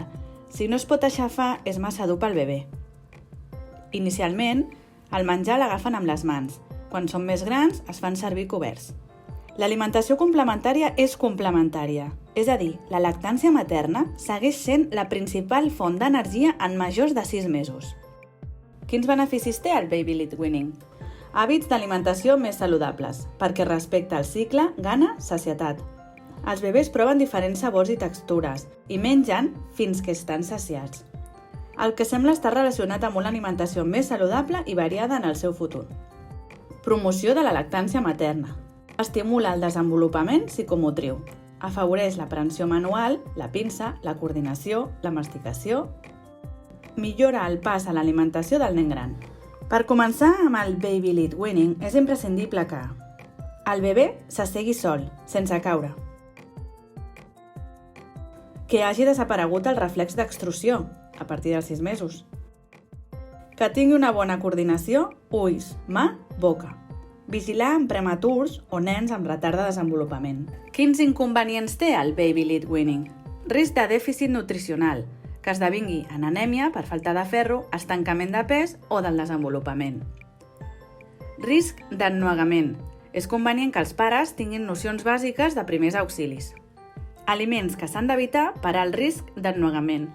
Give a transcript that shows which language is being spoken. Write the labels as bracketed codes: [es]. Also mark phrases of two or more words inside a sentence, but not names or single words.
[ca] Si no es pot aixafar, és massa dur pel bebè. Inicialment, el menjar l'agafen amb les mans. Quan són més grans, es fan servir coberts. L'alimentació complementària és complementària, és a dir, la lactància materna segueix sent la principal font d'energia en majors de 6 mesos. Quins beneficis té el [en] baby lead weaning? [ca] Hàbits d'alimentació més saludables, perquè respecta el cicle gana-sacietat. Els bebès proven diferents sabors i textures i mengen fins que estan saciats. El que sembla estar relacionat amb una alimentació més saludable i variada en el seu futur. Promoció de la lactància materna. Estimula el desenvolupament psicomotriu. Afavoreix l'aprensió manual, la pinça, la coordinació, la masticació. Millora el pas a l'alimentació del nen gran. Per començar amb el [en] baby lead weaning [ca] és imprescindible que el bebè s'assegui sol, sense caure. Que hagi desaparegut el reflex d'extrusió, a partir dels 6 mesos. Que tingui una bona coordinació, ulls, mà, boca. Vigilar amb prematurs o nens amb retard de desenvolupament. Quins inconvenients té el [en] baby lead weaning? [ca] Risc de dèficit nutricional, que esdevingui en anèmia per falta de ferro, estancament de pes o del desenvolupament. Risc d'ennuegament. És convenient que els pares tinguin nocions bàsiques de primers auxilis. Aliments que s'han d'evitar per al risc d'ennuegament.